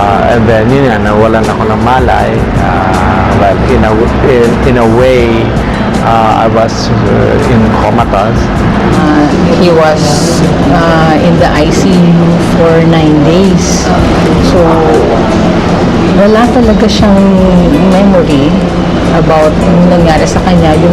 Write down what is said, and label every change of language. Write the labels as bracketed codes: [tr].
[en] And then [tl] yun nga, nawalan ako ng malay. [en] But in a way, I was in comatose. He was in the ICU for 9 days. [tl] So, wala talaga siyang memory about yung nangyari sa kanya.